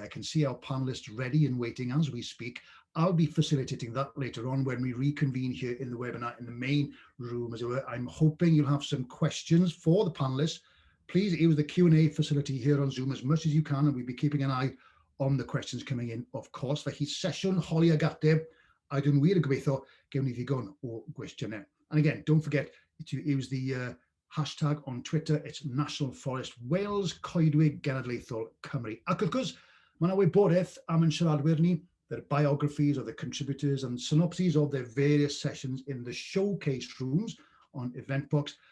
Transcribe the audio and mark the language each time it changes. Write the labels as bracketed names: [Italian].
[English] I can see our panelists ready and waiting as we speak. I'll be facilitating that later on when we reconvene here in the webinar in the main room, as it were. I'm hoping you'll have some questions for the panelists. Please use the Q&A facility here on Zoom as much as you can, and we'll be keeping an eye on the questions coming in, of course. [Welsh] Felly sesiwn holi ag ateb, a dwi'n wir yn gobeithio gewn ni ddigon o gwestiynau. [English] And again, don't forget to use the hashtag on Twitter. It's National Forest Wales, Coedwig Genedlaethol Cymru. [Welsh] Ac wrth gwrs, mae yna wybodaeth am yn siaradwyr ni, [English] their biographies of the contributors and synopses of their various sessions in the showcase rooms on Eventbox.